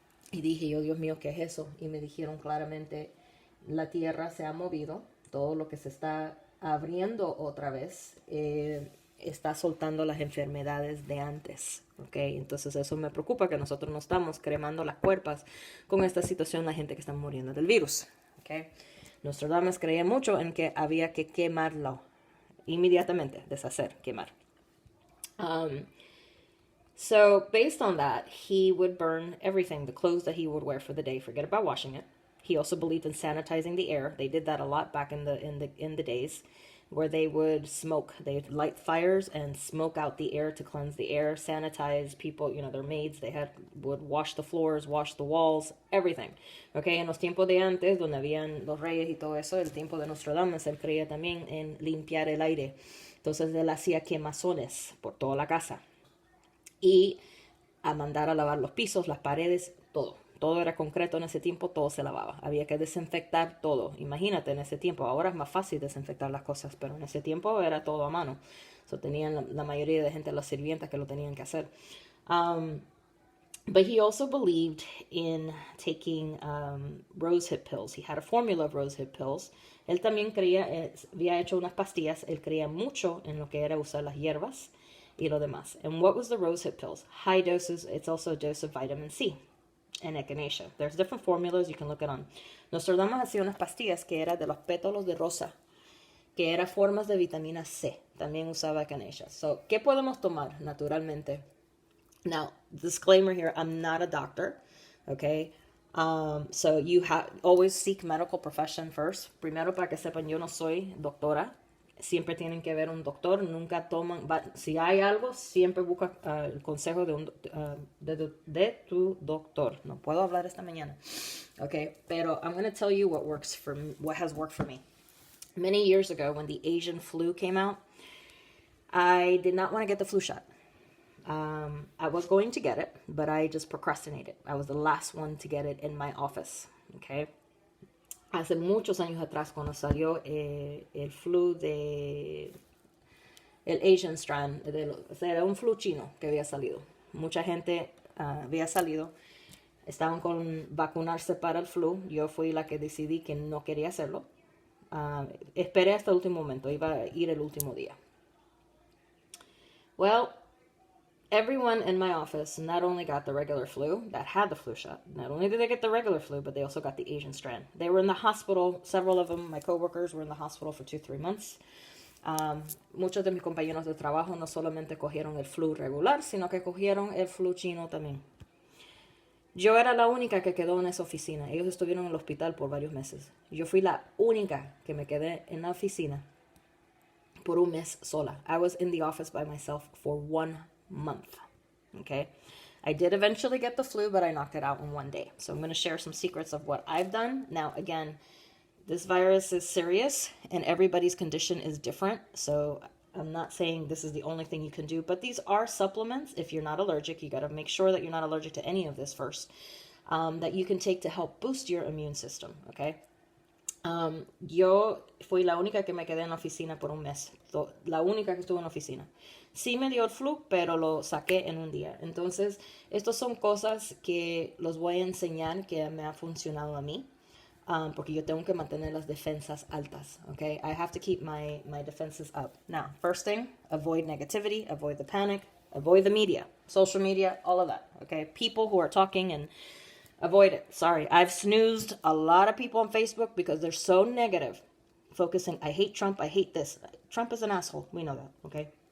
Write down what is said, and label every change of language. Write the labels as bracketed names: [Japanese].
[Spanish] Y dije yo, Dios mío, ¿qué es eso? Y me dijeron claramente, la tierra se ha movido, todo lo que se está abriendo otra vez, está soltando las enfermedades de antes, ¿ok? Entonces eso me preocupa, que nosotros no estamos cremando las cuerpos con esta situación, la gente que está muriendo del virus, ¿ok? Nostradamus creía mucho en que había que quemarlo inmediatamente, deshacer, quemar. [English] So based on that, he would burn everything, the clothes that he would wear for the day, forget about washing it. He also believed in sanitizing the air. They did that a lot back in the days, where they would smoke. They'd light fires and smoke out the air to cleanse the air, sanitize people. You know, their maids, would wash the floors, wash the walls, everything. [Spanish] Okay, en los tiempos de antes, donde habían los reyes y todo eso, el tiempo de Nostradamus, él creía también en limpiar el aire. Entonces él hacía quemazones por toda la casa y a mandar a lavar los pisos, las paredes, todo. Todo era concreto en ese tiempo, todo se lavaba. Había que desinfectar todo. Imagínate en ese tiempo. Ahora es más fácil desinfectar las cosas, pero en ese tiempo era todo a mano. So, tenían la mayoría de gente, las sirvientas, que lo tenían que hacer. [English] But he also believed in taking rosehip pills. He had a formula of rosehip pills. [Spanish] Él también creía, había hecho unas pastillas. Él creía mucho en lo que era usar las hierbas y lo demás. [English] And what was the rosehip pills? High doses. It's also a dose of vitamin C. En echinacea. There's different formulas, you can look it on. [Spanish] Nostradamus hacía unas pastillas que eran de los pétalos de rosa, que eran formas de vitamina C. También usaba echinacea. So, ¿qué podemos tomar naturalmente? [English] Now, disclaimer here, I'm not a doctor, okay? So you always seek medical profession first. [Spanish] Primero, para que sepan, yo no soy doctora. Siempre tienen que ver un doctor, nunca toman, si hay algo, siempre busca el consejo de tu doctor. No puedo hablar esta mañana, okay? [English] Pero I'm going to tell you what has worked for me. Many years ago, when the Asian flu came out, I did not want to get the flu shot. I was going to get it, but I just procrastinated. I was the last one to get it in my office, okay? [Spanish] Hace muchos años atrás, cuando salió el flu el Asian strand, era un flu chino que había salido. Mucha gente había salido, estaban con vacunarse para el flu. Yo fui la que decidí que no quería hacerlo. Esperé hasta el último momento, iba a ir el último día. [English] Well, everyone in my office not only got the regular flu that had the flu shot, not only did they get the regular flu, but they also got the Asian strand. They were in the hospital, several of them, my coworkers, were in the hospital for 2-3 months. [Spanish] Muchos de mis compañeros de trabajo no solamente cogieron el flu regular, sino que cogieron el flu chino también. Yo era la única que quedó en esa oficina. Ellos estuvieron en el hospital por varios meses. Yo fui la única que me quedé en la oficina por un mes sola. [English] I was in the office by myself for 1 month. Okay, I did eventually get the flu, but I knocked it out in 1 day. So I'm going to share some secrets of what I've done. Now, again, this virus is serious and everybody's condition is different. So I'm not saying this is the only thing you can do, but these are supplements. If you're not allergic, you got to make sure that you're not allergic to any of this first, that you can take to help boost your immune system. Okay. [Spanish] Yo fui la única que me quedé en la oficina por un mes. La única que estuvo en la oficina. Sí me dio el flu, pero lo saqué en un día. Entonces, estas son cosas que los voy a enseñar que me ha funcionado a mí. Porque yo tengo que mantener las defensas altas. Okay? [English] I have to keep my defenses up. Now, first thing, avoid negativity, avoid the panic, avoid the media, social media, all of that. Okay? People who are talking and avoid it. Sorry, I've snoozed a lot of people on Facebook because they're so negative. focusing, I hate Trump, I hate this. Trump is an asshole. We know that, okay?